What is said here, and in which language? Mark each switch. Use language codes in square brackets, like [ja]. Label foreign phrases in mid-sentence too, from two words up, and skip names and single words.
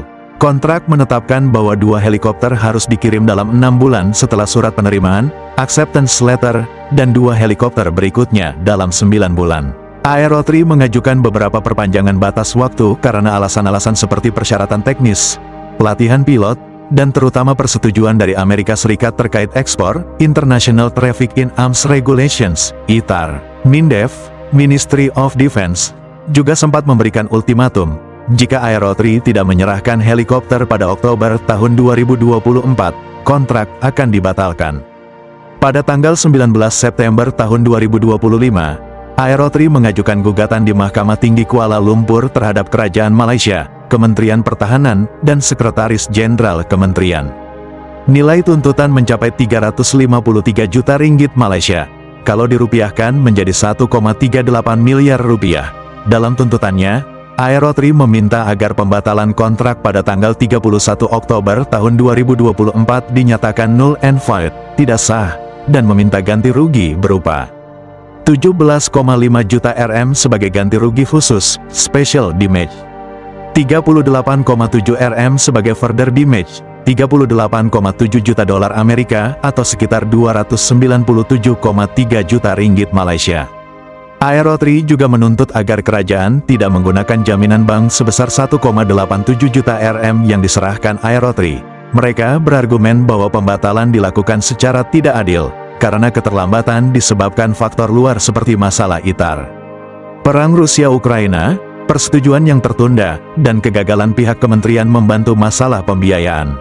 [id] Kontrak menetapkan bahwa 2 helikopter harus dikirim dalam 6 bulan setelah surat penerimaan, [en] acceptance letter, [id] dan 2 helikopter berikutnya dalam 9 bulan. Aero3 mengajukan beberapa perpanjangan batas waktu karena alasan-alasan seperti persyaratan teknis, pelatihan pilot, dan terutama persetujuan dari Amerika Serikat terkait ekspor, [en] International Traffic in Arms Regulations, ITAR. MINDEF, Ministry of Defense, [id] juga sempat memberikan ultimatum, jika Aero3 tidak menyerahkan helikopter pada Oktober tahun 2024, kontrak akan dibatalkan. Pada tanggal 19 September tahun 2025, Aero3 mengajukan gugatan di Mahkamah Tinggi Kuala Lumpur terhadap Kerajaan Malaysia, Kementerian Pertahanan, dan Sekretaris Jenderal Kementerian. Nilai tuntutan mencapai 353 juta ringgit Malaysia, kalau dirupiahkan menjadi 1,38 miliar rupiah. Dalam tuntutannya, Aero3 meminta agar pembatalan kontrak pada tanggal 31 Oktober tahun 2024 dinyatakan [en] null and void, [id] tidak sah, dan meminta ganti rugi berupa 17,5 juta RM sebagai ganti rugi khusus, [en] special damage, [id] 38,7 RM sebagai [en] further damage, [id] 38,7 juta dolar Amerika atau sekitar 297,3 juta ringgit Malaysia. Aero3 juga menuntut agar kerajaan tidak menggunakan jaminan bank sebesar 1,87 juta RM yang diserahkan Aero3. Mereka berargumen bahwa pembatalan dilakukan secara tidak adil, karena keterlambatan disebabkan faktor luar seperti masalah ITAR, perang Rusia-Ukraina, persetujuan yang tertunda, dan kegagalan pihak kementerian membantu masalah pembiayaan.